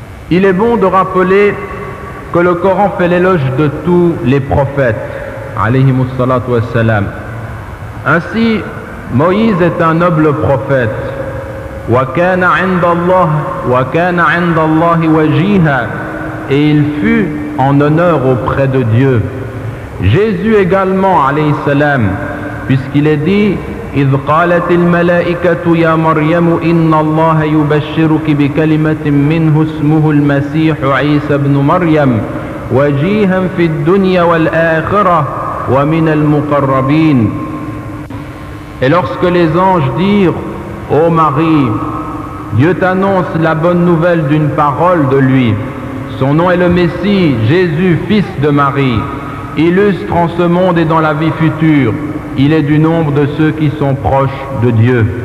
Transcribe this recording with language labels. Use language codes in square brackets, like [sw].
[fr] Il est bon de rappeler que le Coran fait l'éloge de tous les prophètes, alayhimus salatu wassalam. Ainsi, Moïse est un noble prophète. [ar] وَكَانَ عِنْدَ اللَّهِ وَجِيهًا, [fr] et il fut en honneur auprès de Dieu. Jésus également, alayhi salam, puisqu'il est dit [ar] إذ قالت الملائكة يا مريم إن الله يبشرك بكلمة منه اسمه المسيح عيسى بن مريم وجيها في الدنيا والآخرة ومن المقربين. [fr] Et lorsque les anges dirent ô Marie, Dieu t'annonce la bonne nouvelle d'une parole de lui. Son nom est le Messie, Jésus, fils de Marie, illustre en ce monde et dans la vie future. Il est du nombre de ceux qui sont proches de Dieu.